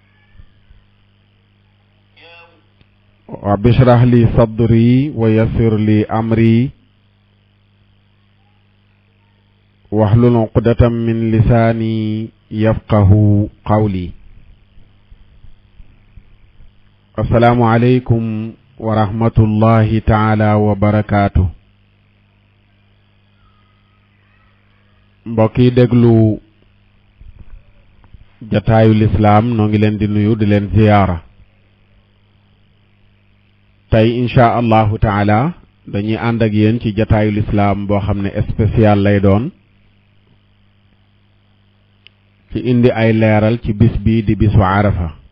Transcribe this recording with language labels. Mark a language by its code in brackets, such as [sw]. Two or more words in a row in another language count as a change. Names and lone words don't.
[ar] رب اشرح لي صدري ويسر لي أمري واحلل عقدة من لساني يفقه قولي. السلام عليكم ورحمة الله تعالى وبركاته. [wo] mbokk yi déglu jataayu lislaam noo ngi leen di nuyu di leen ziyaara. tey [ar] إن شاء الله تعالى [wo] dañuy ànd ak yéen ci jataayu lislaam boo xam ne spécial lay doon ci indi ay leeral ci bis bi di bisu arafa.